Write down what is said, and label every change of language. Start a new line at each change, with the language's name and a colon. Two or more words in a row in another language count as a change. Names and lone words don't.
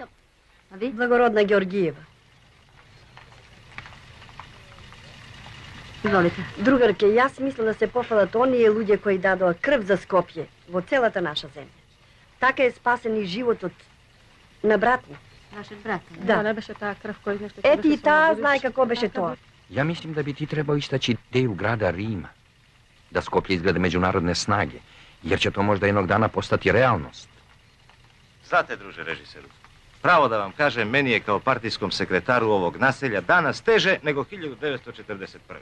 Macedonian: А ви? Благородна Георгиева. Изволите. Другарке, јас мислам да се пофалат оние луѓе кои дадоа крв за Скопје во целата наша земја. Така е спасен и животот на брат ми. Нашиот брат? Да. Не беше таа крв кој нешто... Ети и таа знае како беше тоа.
Serbian: Ja mislim da bi ti trebao istaći ideju grada Rima. Da Skoplje izgleda međunarodne snage, jer će to možda jednog dana postati realnost. Znate, druže režiseru, pravo da vam kažem, meni je kao partijskom sekretaru ovog naselja danas teže nego 1941.